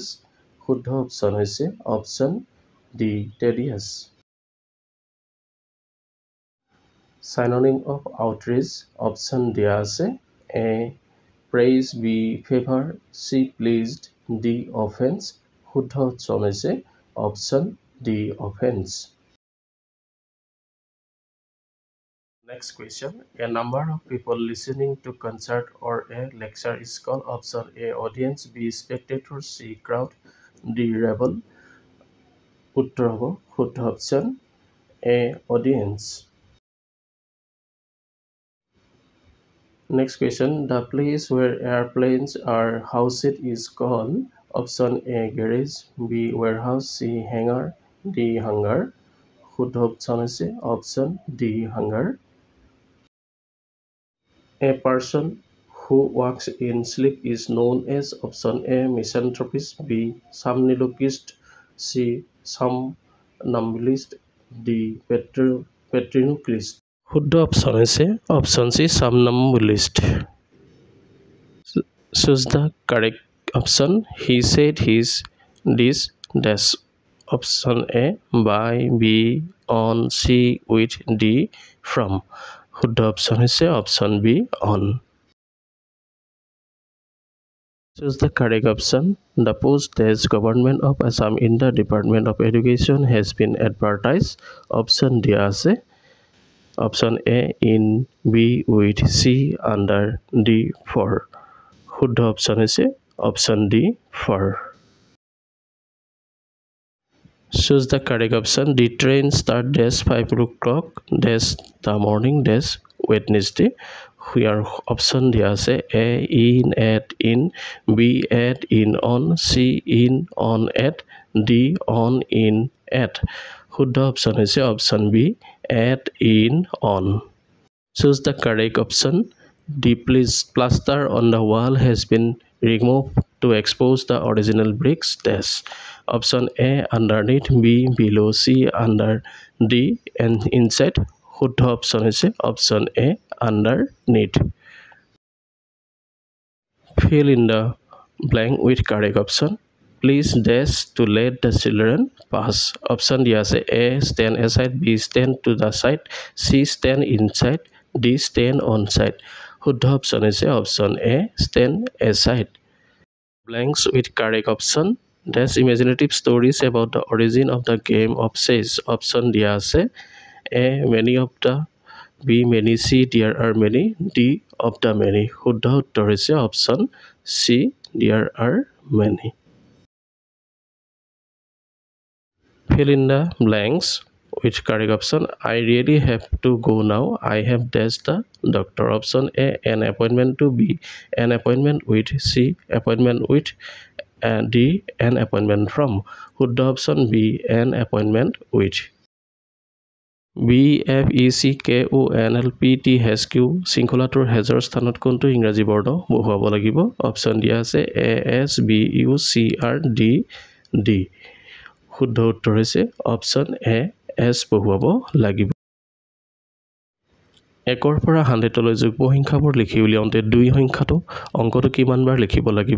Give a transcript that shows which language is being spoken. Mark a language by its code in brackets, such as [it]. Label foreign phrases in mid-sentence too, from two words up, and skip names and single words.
[as] শুদ্ধ অপশ্যন হৈছে অপশ্যন ডি টেডিয়াছ। [en] synonym of outrage. [as] অপশ্যন দিয়া আছে [en] A praise, B favour, C pleased, D offence. [as] শুদ্ধ অপশ্যন হৈছে অপশ্যন [en] D offence. Next question. A number of people listening to concert or a lecture is called option A audience, B spectator, C crowd, D rabble. [as] উত্তৰ হ'ব শুদ্ধ অপশ্যন [en] A audience. Next question. The place where airplanes are housed is called option A garage, B warehouse, C hangar, D hangar. [as] শুদ্ধ অপশ্যন হৈছে অপশ্যন [en] D hangar. A person who walks in sleep is known as option A misanthropist, B somnologist, C somnambulist, D ventriloquist. [as] শুদ্ধ অপশ্যন হৈছে অপশ্যন [en] C somnambulist. Choose the correct option. He said his this dash. Option A by, B on, C with, D from. [as] শুদ্ধ অপশ্যন হৈছে অপশ্যন [en] B on. Choose the correct option. The post as Government of Assam in the Department of Education has been advertised. [as] Option দিয়া আছে অপশ্যন [en] A in, B with, C under, D for. [as] শুদ্ধ অপশ্যন হৈছে অপশ্যন [en] D for. Choose the correct option. The train start dash 5 o'clock dash the morning dash Wednesday. Here option [as] দিয়া আছে [en] A in at in, B at in on, C in on at, D on in at. [as] শুদ্ধ option হৈছে option [en] B at in on. Choose the correct option. The plaster on the wall has been removed to expose the original bricks dash. Option A underneath, B below, C under, D and inside. [as] শুদ্ধ option হৈছে option [en] A underneath. Fill in the blank with correct option. Please dash to let the children pass. Option [as] দিয়া আছে [en] A stand aside, B stand to the side, C stand inside, D stand on side. [as] শুদ্ধ option হৈছে option [en] A stand aside. Blanks with correct option. Dash imaginative stories about the origin of the game of chess. Option [as] দিয়া আছে [en] A many of the, B many, C there are many, D of the many. [as] শুদ্ধ উত্তৰ হৈছে option [en] C there are many. Fill in the blanks with correct option. I really have to go now. I have dashed the doctor. Option A an appointment to, B an appointment with, C appointment with, and D an appointment from. [as] শুদ্ধ option [en] B an appointment with. [as] BFECKONLPT HQ শৃংখলাটোৰ হেজৰ স্থানত কোনটো ইংৰাজী বৰ্ণ বহুৱাব লাগিব? অপশ্যন দিয়া আছে ASBUCRDD. শুদ্ধ উত্তৰ হৈছে অপশ্যন এ এছ বহুৱাব লাগিব। 1ৰ পৰা 100লৈ যুগ্ম সংখ্যাবোৰ লিখি উলিয়াওঁতে 2 সংখ্যাটো অংকটো কিমানবাৰ লিখিব লাগিব?